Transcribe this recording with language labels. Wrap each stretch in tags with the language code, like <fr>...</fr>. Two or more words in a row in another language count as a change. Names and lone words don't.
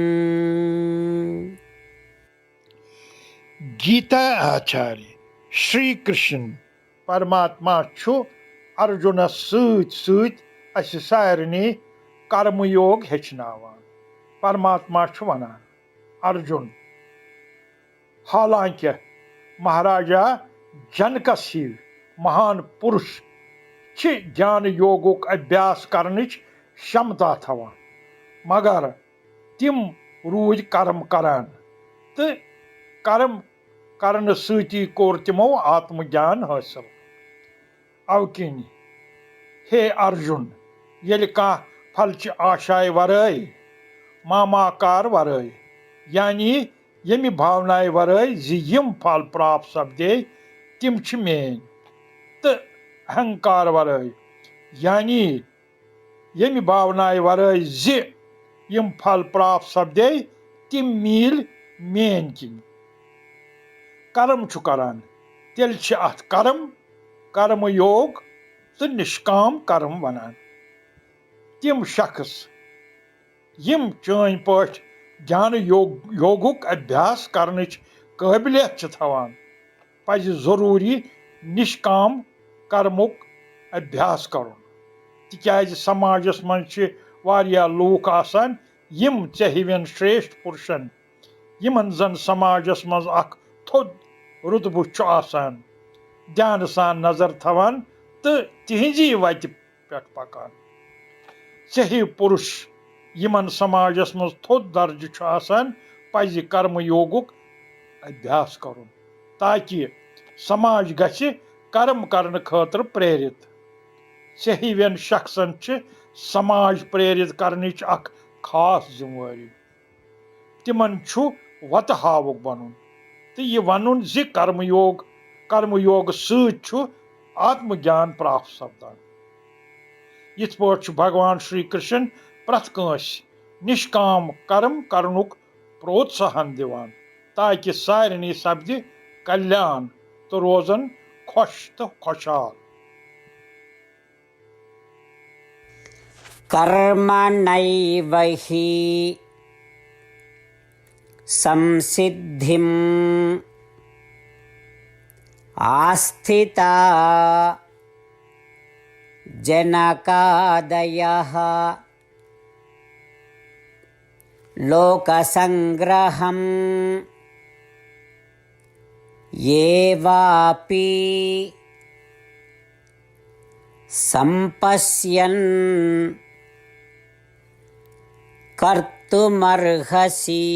<ks>गीता आचार्य श्री कृष्ण परमात्मा छु अर्जुन सत सारे कर्मयोग हेचनावान। परमात्मा छु वनान अर्जुन हालांकि महाराजा जनकस ही महान पुरुष छि ज्ञान योगुक अभ्यास करनिच क्षमता थवान, मगर तिम रूज कर्म करान तो कर्म करन सती कोर तिमो आत्मज्ञान हासिल। अवकिन हे अर्जुन येल का फलच आशाय वराय मामाकार वराय यानी यमि भावनाय वराय जिम फल प्राप्त सपदे तिम छ मेन तो अहंकार वराय यानी यमि भावनाय वराय जि यम फल प्राप्त सपदे तिम मील मेन किन। कर्म छु करान तेल छ अथ कर्म योग तो निष्काम कर्म वनान। तिम शख्स यम चैन पठ ज्ञान योगुक अभ्यास करनिच काबिलियत छ थवान पज जरूरी निष्काम कर्मुक अभ्यास करुन, तिक्याज समाजस मन छ वारिया लूक आसान यम चहिवन श्रेष्ठ पुरुषन यमन जन समाजस मज अख थोद रुतबु छु आसान ध्यान सान नजर थवान तो तिहिंजी वत पेट पकान। सही पुरुष यमन समाजस मज थोद दर्ज छु आसान पज कर्म योगुक अभ्यास करुन ताकि समाज गछि कर्म करन खातिर प्रेरित। सही वन शख्सन छ समाज प्रेरित करनिच अख खास जिम्मेवारी। तिमन छु वत हावुक बनून तो यह वनुन जि कर्मयोग सत छु आत्मज्ञान प्राप्त सपदान। यिथ पठ छु भगवान श्री कृष्ण प्रथ कांस निष्काम कर्म करनुक प्रोत्साहन दिवान ताकि सारनी सपदि कल्याण तो रोजन खुश तो खुशहाल।</ks> <sa>कर्मणैव हि संसिद्धिम् आस्थिता जनकादयः लोकसंग्रहम् एवापि संपश्यन् कर्तुमर्हसि।</sa>